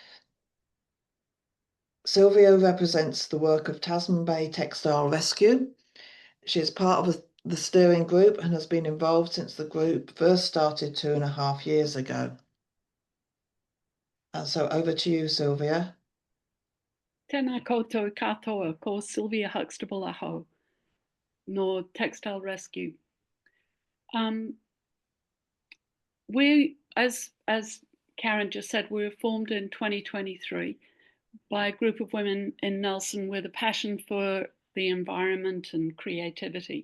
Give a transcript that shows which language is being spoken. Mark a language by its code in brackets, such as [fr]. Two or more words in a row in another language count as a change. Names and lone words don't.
[en] Sylvia represents the work of Tasman Bay Textile ResQ. She is part of the steering group and has been involved since the group first started 2.5 years ago. And so over to you, Sylvia. [mi] Tēnā koutou katoa, ko Sylvia Huxtable aho, no Textile ResQ. [en] We, as Karen just said, we were formed in 2023 by a group of women in Nelson with a passion for the environment and creativity.